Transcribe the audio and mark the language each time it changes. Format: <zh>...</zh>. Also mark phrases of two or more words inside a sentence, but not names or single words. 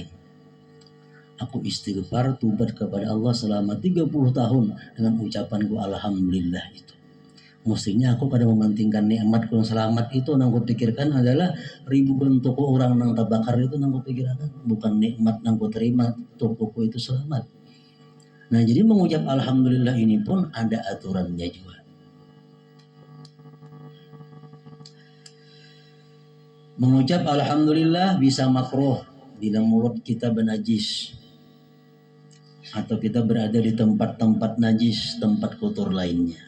<id>Aku istighfar, tubat kepada Allah selama 30 tahun dengan ucapanku alhamdulillah itu. Mestinya aku kada mementingkan nikmat yang selamat itu, nang ku pikirkan adalah ribuan toko orang nang terbakar itu, nang ku pikirkan bukan nikmat nang ku terima tokoku itu selamat. Nah, jadi mengucap alhamdulillah ini pun ada aturannya juga. Mengucap alhamdulillah bisa makruh bila mulut kita bernajis atau kita berada di tempat-tempat najis, tempat kotor lainnya.</id>